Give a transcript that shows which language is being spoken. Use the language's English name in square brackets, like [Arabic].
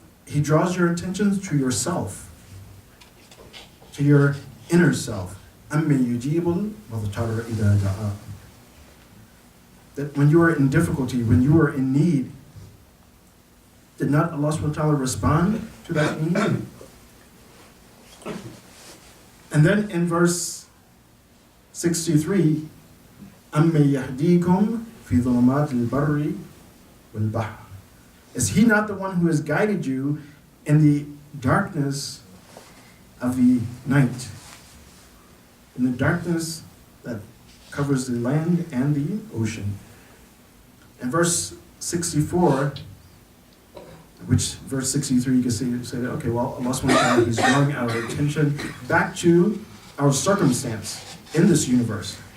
[English] He draws your attention to yourself, to your inner self. [Arabic] أَمَّن يُجِيبُ الْمُضْطَرَّ إِذَا دَعَاهُ. [English] That when you are in difficulty, when you are in need, did not Allah subhanahu wa ta'ala respond to that need? And then in verse 63, [Arabic] أَمَّن يَهْدِيكُمْ فِي ظُلُمَاتِ الْبَرِّ وَالْبَحْرِ. [English] Is He not the one who has guided you in the darkness of the night? In the darkness that covers the land and the ocean. And verse 64, which verse 63 you can say that, okay, well, Allah subhanahu wa ta'ala, He's drawing our attention back to our circumstance in this universe.